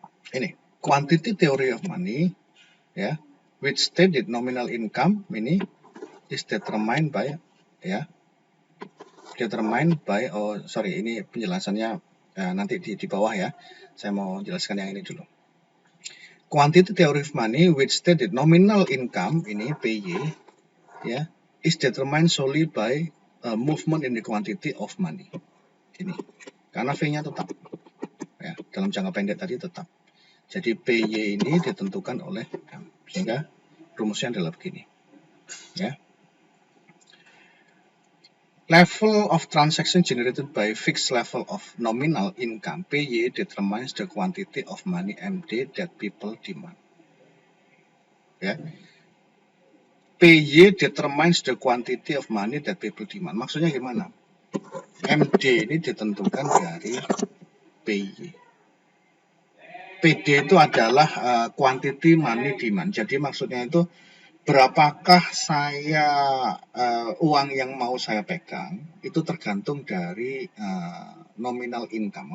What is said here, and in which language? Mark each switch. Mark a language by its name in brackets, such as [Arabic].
[English] Ini, quantity theory of money, ya, which stated nominal income ini is determined by, ya, [Indonesian] ini penjelasannya nanti di bawah ya. Saya mau jelaskan yang ini dulu. [English] Quantity theory of money which stated nominal income ini PY ya is determined solely by movement in the quantity of money. [Indonesian] Ini karena V-nya tetap ya, dalam jangka pendek tadi tetap. Jadi PY ini ditentukan oleh M, sehingga rumusnya adalah begini. Ya. [English] Level of transaction generated by fixed level of nominal income PY determines the quantity of money MD that people demand. Ya. PY determines the quantity of money that people demand. [Indonesian] Maksudnya gimana? MD ini ditentukan dari PY. PD itu adalah quantity money demand. Jadi maksudnya itu berapakah saya uang yang mau saya pegang itu tergantung dari nominal income.